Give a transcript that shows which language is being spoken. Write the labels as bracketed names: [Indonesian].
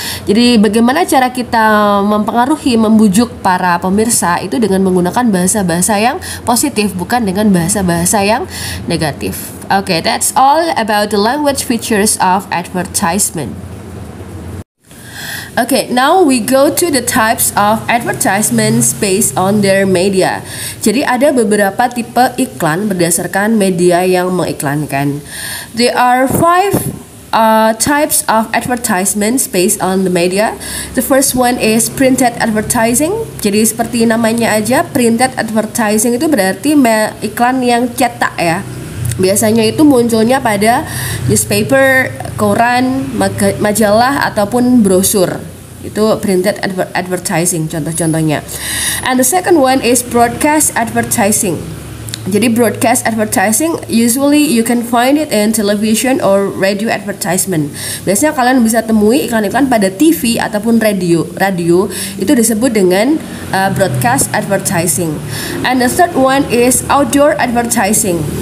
[Indonesian] Jadi bagaimana cara kita mempengaruhi, membujuk para pemirsa itu dengan menggunakan bahasa-bahasa yang positif, bukan dengan bahasa-bahasa yang negatif. [English] Okay, that's all about the language features of advertisement. Okay, now we go to the types of advertisements based on their media. [Indonesian] Jadi ada beberapa tipe iklan berdasarkan media yang mengiklankan. [English] There are 5 types of advertisements based on the media. The first one is printed advertising. [Indonesian] Jadi seperti namanya aja, printed advertising itu berarti iklan yang cetak ya. Biasanya itu munculnya pada newspaper, koran, majalah, ataupun brosur. Itu printed advertising contoh-contohnya. [English] And the second one is broadcast advertising. Jadi broadcast advertising usually you can find it in television or radio advertisement. [Indonesian] Biasanya kalian bisa temui iklan-iklan pada TV ataupun radio itu disebut dengan broadcast advertising. [English] And the third one is outdoor advertising.